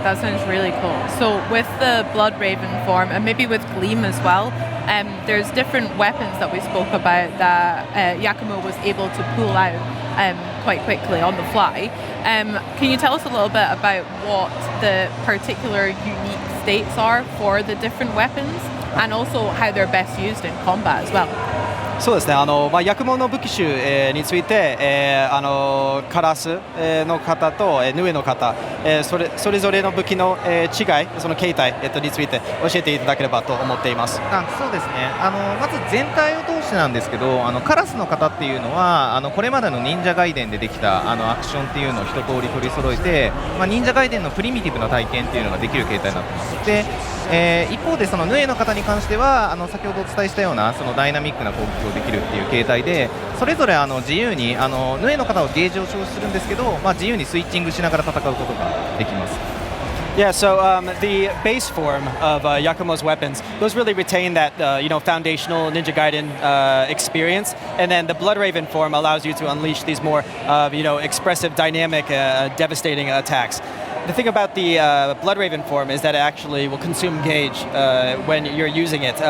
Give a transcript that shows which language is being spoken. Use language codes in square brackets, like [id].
[en] That sounds really cool. So with the Blood Raven form, and maybe with Gleam as well, there's different weapons that we spoke about that Yakumo was able to pull out quite quickly on the fly. Can you tell us a little bit about what the particular unique states are for the different weapons, and also how they're best used in combat as well? [ja] そうですね、薬物の武器種、について、カラス、の方と、ヌエの方、それぞれの武器の、違い、その形態、について教えていただければと思っています。そうですね、まず全体を通してなんですけど、カラスの方っていうのはこれまでの忍者ガイデンでできたアクションっていうのを一通り取り揃えて、忍者ガイデンのプリミティブな体験っていうのができる形態になっています。で一方でそのヌエの方に関しては先ほどお伝えしたようなそのダイナミックな攻撃をできるっていう形態で、それぞれ自由にヌエの方はゲージを消費するんですけど、自由にスイッチングしながら戦うことができます。 [en] Yeah, so the base form of Yakumo's weapons, those really retain that foundational Ninja Gaiden experience, and then the Blood Raven form allows you to unleash these more expressive, dynamic, devastating attacks. The thing about the Blood Raven form is that it actually will consume gauge when you're using it.